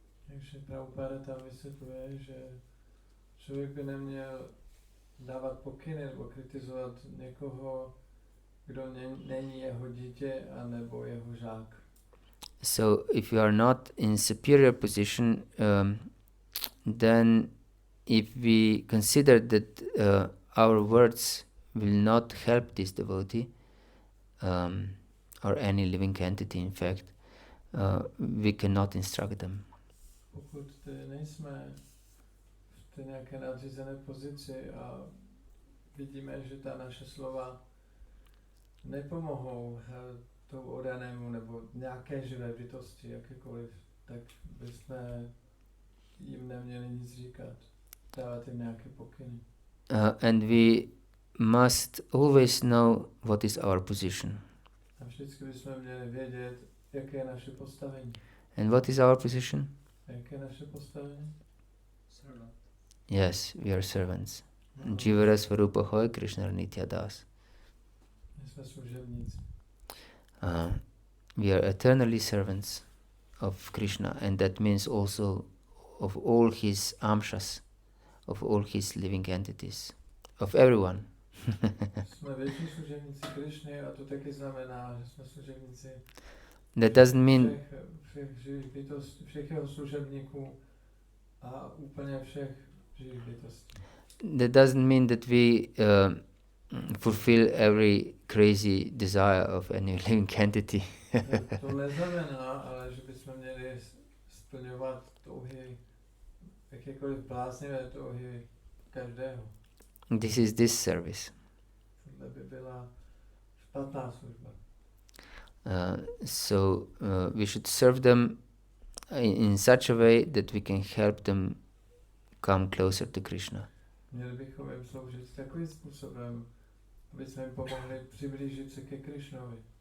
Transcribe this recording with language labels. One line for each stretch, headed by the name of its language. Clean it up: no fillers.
Czech: Takže Prabhupada tam vysvětluje, že člověk by neměl dávat pokyny nebo kritizovat někoho, kdo není jeho dítě a nebo jeho žák.
English: So if you are not in superior position, then if we consider that our words will not help this devotee, or any living entity in fact, we cannot instruct them.
Czech: Pokud nejsme v té nějaké nadřízené pozici a vidíme, že ta naše slova nepomohou tomu odanému nebo nějaké živé bytosti, jakékoliv, tak bychom jim neměli nic říkat, dávat jim nějaké pokyny.
English: And we must always know what is our position.
Czech: A vždycky bychom měli vědět, jaké je naše postavení.
English: And what is our position?
Czech: Jaké je naše postavení?
English: Servant. Yes, we are servants. No.
Bangla: Jivara Svarupa Hoy Krishna Nitya Das.
Czech: My jsme služebníci.
English: We are eternally servants of Krishna, and that means also of all his amshas, of all his living entities, of everyone.
Czech: Jsme věční služebníci Krišny a to taky znamená, že jsme služebníci
English: That doesn't mean
Czech: všech živých bytostí, všech jeho služebníků a úplně všech živých bytostí.
English: that doesn't mean that we fulfill every crazy desire of any living entity.
Czech: To neznamená, ale že bychom měli splňovat touhy, jakékoliv bláznivé touhy každého.
English: This is this service.
Czech: Tohle by byla špatná služba.
English: So we should serve them in such a way that we can help them come closer to Krishna.
Czech: Měli bychom jim sloužit takovým způsobem, aby jsme jim pomohli přiblížit se ke Krišnovi.